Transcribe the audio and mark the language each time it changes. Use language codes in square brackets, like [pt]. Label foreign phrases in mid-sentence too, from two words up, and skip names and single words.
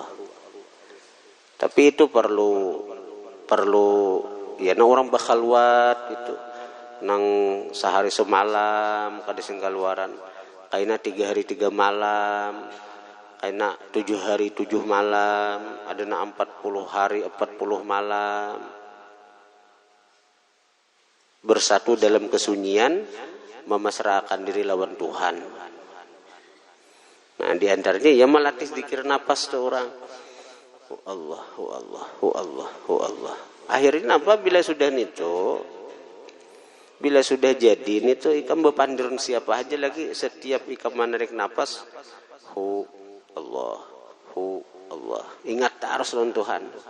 [bjn] Tapi itu perlu ya orang bakhalwat itu nang sehari semalam kada sing kaluaran, kaina 3 hari 3 malam, kaina 7 hari 7 malam, ada na 40 hari 40 malam, bersatu dalam kesunyian, memasrahkan diri lawan Tuhan. [id] Nah, di antaranya ya melatih zikir napas tuh orang. [ar] هو الله، هو الله، هو الله، هو الله. [id] Akhirnya apa? [bjn] Bila sudah jadi itu ikam bepandirun siapa aja lagi, setiap ikam menarik napas [ar] هو الله، هو الله. [id] Ingat terus lawan Tuhan.